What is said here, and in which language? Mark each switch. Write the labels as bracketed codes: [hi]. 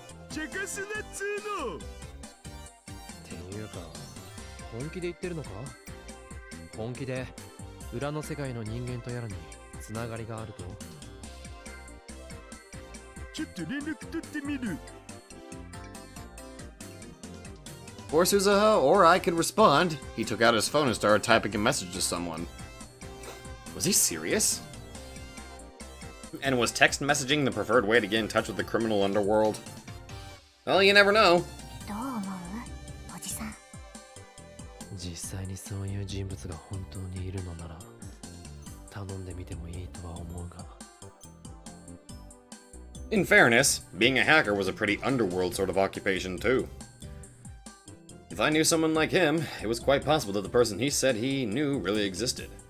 [ja] 茶化すなっつーの。っていうか、本気で言ってるのか？本気で裏の世界の人間とやらにつながりがあると？ちょっと連絡取ってみる。 [en] Or Suzuha, or I could respond. He took out his phone and started typing a message to someone. Was he serious? And was text messaging the preferred way to get in touch with the criminal underworld? Well, you never know. [ja] どう思う？おじさん。実際にそういう人物が本当にいるのなら頼んでみてもいいとは思うが。 [en] In fairness, being a hacker was a pretty underworld sort of occupation too. If I knew someone like him, it was quite possible that the person he said he knew really existed.